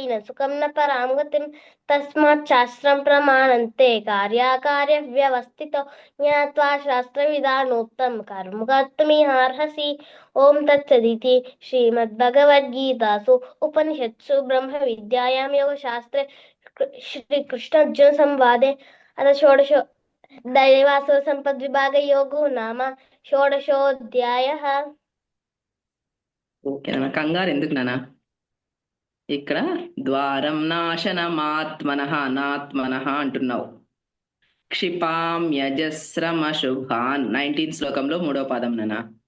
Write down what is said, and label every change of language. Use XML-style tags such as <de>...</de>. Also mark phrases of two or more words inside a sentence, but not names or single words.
<sa>न सुखं न परां गतिम् तस्माच्छास्त्रं प्रमाणन्ते कार्याकार्यव्यवस्थितो ज्ञात्वा शास्त्रविधानोक्तं कर्म कर्तुमिहार्हसि ॐ तत्सदिति श्रीमद्भगवद्गीतासु उपनिषत्सु ब्रह्मविद्यायां योगशास्त्रे श्रीकृष्णार्जुनसंवादे अथ षोडश दैवासुरसम्पद्विभागयोगो नाम షోడశోధ్యాయః</sa> <te>ఓకే నాన్న కంగారు ఎందుకు నాన్న ఇక్కడ ద్వారం</te> <sa>నాశనమాత్మనః నాత్మనః</sa> <te>అంటున్నావు. క్షిపామ్యజస్రమశుభాన్ 19th శ్లోకంలో 3వ పదం నానా.</te>